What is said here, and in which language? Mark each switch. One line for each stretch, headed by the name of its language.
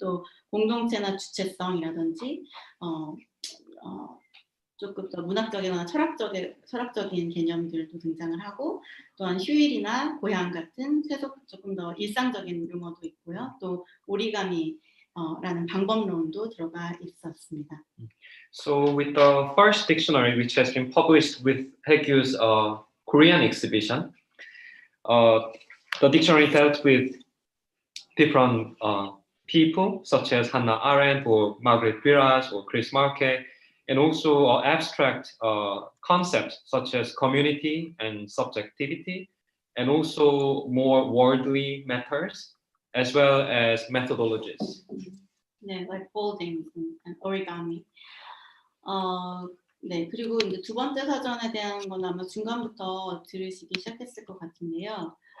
Korean: 또 공동체나 주체성이라든지 조금 더 문학적이거나 철학적인 개념들도 등장을 하고 또한 휴일이나 고향 같은 조금 더 일상적인 용어도 있고요. 또 오리가미 라는 방법론도 들어가 있었습니다.
English: So with the first dictionary, which has been published with Haegyu's Korean exhibition, the dictionary dealt with different people, such as Hannah Arendt or Margaret Duras or Chris Marquet, and also abstract concepts such as community and subjectivity, and also more worldly matters, as well as methodologies. 네, like folding and origami.
Korean: 네, 그리고 이제 두 번째 사전에 대한 건 아마 중간부터 들으시기 시작했을 것 같은데요.